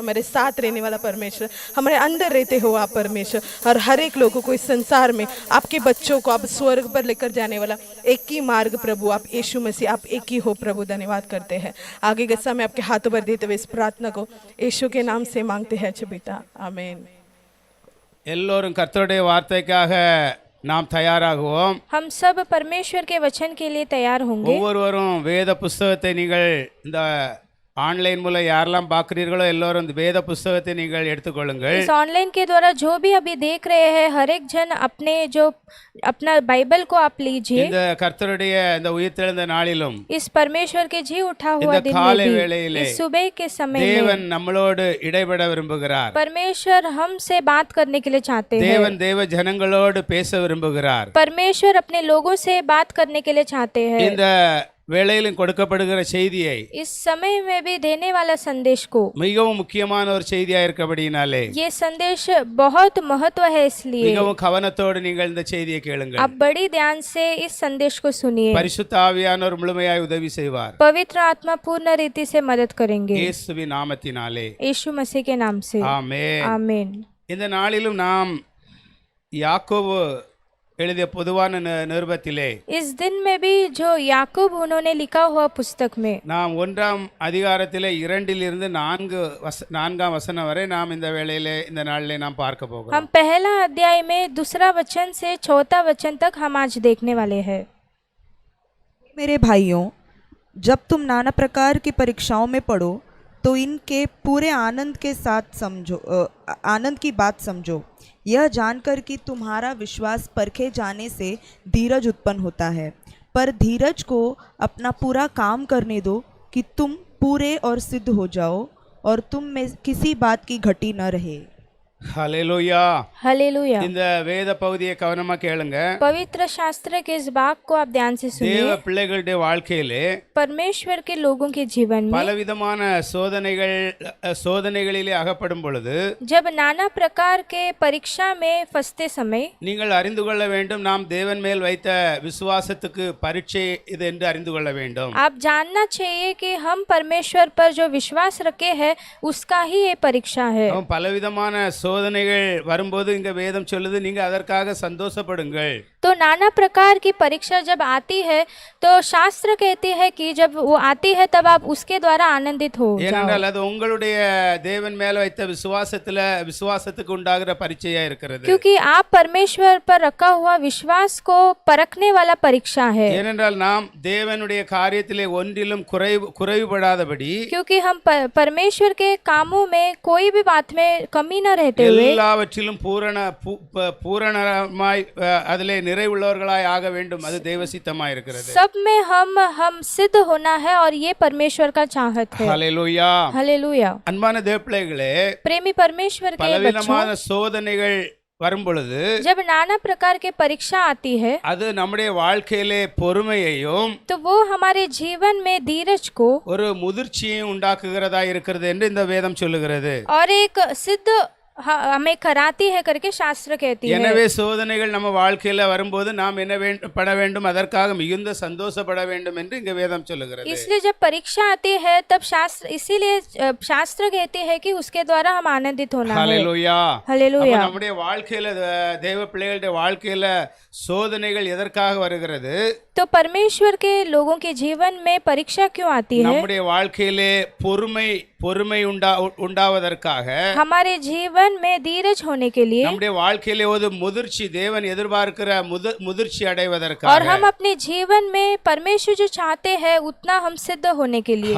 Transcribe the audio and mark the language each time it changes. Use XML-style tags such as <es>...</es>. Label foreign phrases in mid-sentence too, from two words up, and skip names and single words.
<hi>हमारे साथ रहने वाला परमेश्वर, हमारे अंदर रहते हो आप परमेश्वर, और हर एक लोगों को इस संसार में आपके बच्चों को आप स्वर्ग पर लेकर जाने वाला एक ही मार्ग प्रभु, आप यीशु मसीह, आप एक ही हो प्रभु। धन्यवाद करते हैं। आगे के समय आपके हाथों पर देते हुए इस प्रार्थना को यीशु के नाम से मांगते हैं अच्छे पिता, आमीन।</hi> <ta>எல்லோரும் கர்த்தருடைய வார்த்தைக்காக நாம் தயாராகுவோம்.</ta> <hi>हम सब परमेश्वर के वचन के लिए तैयार होंगे।</hi> <ta>ஒவ்வொருவரும் வேத புஸ்தகத்தை நீங்கள் இந்த ஆன்லைன் மூலம் யாரெல்லாம் பார்க்கிறீர்களோ எல்லோரும் இந்த வேத புஸ்தகத்தை நீங்கள் எடுத்துக்கொள்ளுங்கள்.</ta> <hi>इस ऑनलाइन के द्वारा जो भी अभी देख रहे हैं, हर एक जन अपने जो अपना बाइबल को आप लीजिए।</hi> <ta>இந்த கர்த்தருடைய இந்த உயிர்த்தெழுந்த நாளிலும்</ta> <hi>इस परमेश्वर के जी उठा हुआ</hi> <ta>இந்த</ta> <hi>दिन</hi> <ta>காலை</ta> <hi>में भी,</hi> <ta>வேளையிலே</ta> <hi>इस सुबह के समय</hi> <ta>தேவன்</ta> <hi>में</hi> <ta>நம்மளோடு இடைபட விரும்புகிறார்.</ta> <hi>परमेश्वर हमसे बात करने के लिए चाहते हैं।</hi> <ta>தேவன் தேவ ஜனங்களோடு பேச விரும்புகிறார்.</ta> <hi>परमेश्वर अपने लोगों से बात करने के लिए चाहते हैं।</hi> <ta>இந்த வேளையிலும் கொடுக்கப்படுகிற செய்தியை</ta> <hi>इस समय में भी देने वाला संदेश को,</hi> <ta>மிகவும் முக்கியமான ஒரு செய்தியா இருக்கபடியினாலே</ta> <hi>ये संदेश बहुत महत्व है, इसलिए</hi> <ta>மிகவும் கவனத்தோடு நீங்கள் இந்த செய்தியை கேளுங்கள்.</ta> <hi>आप बड़ी ध्यान से इस संदेश को सुनिए।</hi> <ta>பரிசுத்த ஆவியானவர் முழுமையாய் உதவி செய்வார்.</ta> <hi>पवित्र आत्मा पूर्ण रीति से मदद करेंगे,</hi> <ta>இயேசுவின் நாமத்தினாலே</ta> <hi>यीशु मसीह के नाम से,</hi> <ta>ஆமென்.</ta> <hi>आमीन।</hi> <ta>இந்த நாளிலும் நாம் யாக்கோபு எழுதிய பொதுவான நிருபத்திலே</ta> <hi>इस दिन में भी जो याकूब उन्होंने लिखा हुआ पुस्तक में</hi> <ta>நாம் 1ஆம் அதிகாரத்திலே 2 4 வசனம் வரை நாம் இந்த வேளையிலே இந்த நாளிலே நாம் பார்க்க போகிறோம்.</ta> <hi>हम पहला अध्याय में 2 वचन से 4 वचन तक हम आज देखने वाले हैं। मेरे भाइयों, जब तुम नाना प्रकार की परीक्षाओं में पढ़ो तो इनके पूरे आनंद के साथ आनंद की बात समझो, यह जानकर कि तुम्हारा विश्वास परखे जाने से धीरज उत्पन्न होता है। पर धीरज को अपना पूरा काम करने दो कि तुम पूरे और सिद्ध हो जाओ और तुम में किसी बात की घटी न रहे।</hi> <ta>ஹல்லேலூயா.</ta> <hi>हालेलुया।</hi> <ta>இந்த வேத பகுதியை கவனமா கேளுங்க.</ta> <hi>पवित्र शास्त्र के इस भाग को आप ध्यान से</hi> <ta>தேவ</ta> <hi>सुनिए।</hi> <ta>பிள்ளைகளுடைய வாழ்க்கையிலே</ta> <hi>परमेश्वर के लोगों के जीवन में</hi> <ta>பலவிதமான சோதனைகளிலே அகப்படும் பொழுது</ta> <hi>जब नाना प्रकार के परीक्षा में फंसते समय</hi> <ta>நீங்கள் அறிந்து கொள்ள வேண்டும், நாம் தேவன் மேல் வைத்த விசுவாசத்துக்கு பரீட்சை இது என்று அறிந்து கொள்ள வேண்டும்.</ta> <hi>आप जानना चाहिए कि हम परमेश्वर पर जो विश्वास रखे हैं उसका ही ये परीक्षा है।</hi> <ta>பலவிதமான சோதனைகள் வரும்போது இங்க வேதம் சொல்லுது, நீங்க அதற்காக சந்தோஷப்படுங்கள்.</ta> <hi>तो नाना प्रकार की परीक्षा जब आती है तो शास्त्र कहती है कि जब वो आती है तब आप उसके द्वारा आनंदित हो जाओ।</hi> <ta>ஏனென்றால் அது உங்களுடைய தேவன் மேல வைத்த விசுவாசத்துக்கு உண்டாகிற பரீட்சையா இருக்கிறது.</ta> <hi>क्योंकि आप परमेश्वर पर रखा हुआ विश्वास को परखने वाला परीक्षा है।</hi> <ta>ஏனென்றால் நாம் தேவனுடைய காரியத்திலே ஒன்றிலும் குறைவுபடாதபடி,</ta> <hi>क्योंकि हम परमेश्वर के कामों में कोई भी बात में कमी न रहते हुए</hi> <ta>எல்லாவற்றிலும் பூரணமாய் அதிலே நிறைவுள்ளவர்களாய் ஆக வேண்டும். அது தேவ சித்தமாய் இருக்கிறது.</ta> <hi>सब में हम सिद्ध होना है और ये परमेश्वर का चाहत है।</hi> <ta>ஹல்லேலூயா.</ta> <hi>हालेलुया।</hi> <ta>அன்பான தேவப்பிள்ளைகளே,</ta> <hi>प्रेमी परमेश्वर के</hi> <ta>பலவிதமான</ta> <hi>बच्चों,</hi> <ta>சோதனைகள் வரும் பொழுது</ta> <hi>जब नाना प्रकार के परीक्षा आती है</hi> <ta>அது நம்முடைய வாழ்க்கையிலே பொறுமையையும்</ta> <hi>तो वो हमारे जीवन में धीरज को</hi> <ta>ஒரு முதிர்ச்சியையும் உண்டாக்குகிறதா இருக்கிறது என்று இந்த வேதம் சொல்லுகிறது.</ta> <hi>और एक सिद्ध हमें कराती है करके शास्त्र कहती है।</hi> <ta>எனவே சோதனைகள் நம்ம வாழ்க்கையில வரும்போது நாம் என்ன பட வேண்டும், அதற்காக மிகுந்த சந்தோஷப்பட வேண்டும் என்று இங்க வேதம் சொல்லுகிறது.</ta> <hi>इसलिए जब परीक्षा आती है तब इसीलिए शास्त्र कहती है कि उसके द्वारा हम आनंदित होना है।</hi> <ta>ஹல்லேலூயா.</ta> <hi>हालेलुया।</hi> <ta>நம்முடைய வாழ்க்கையில தேவ பிள்ளைகளுடைய வாழ்க்கையில சோதனைகள் எதற்காக வருகிறது?</ta> <hi>तो परमेश्वर के लोगों के जीवन में परीक्षा क्यों आती है?</hi> <ta>நம்முடைய வாழ்க்கையிலே பொறுமை உண்டாவதற்காக,</ta> <hi>हमारे जीवन में धीरज होने के लिए,</hi> <ta>நம்முடைய வாழ்க்கையிலே ஒரு முதிர்ச்சி, தேவன் எதிர்பார்க்கிற முதிர்ச்சி</ta> <hi>और</hi> <ta>அடைவதற்காக.</ta> <hi>हम अपने जीवन में परमेश्वर जो चाहते हैं उतना हम सिद्ध होने के लिए।</hi>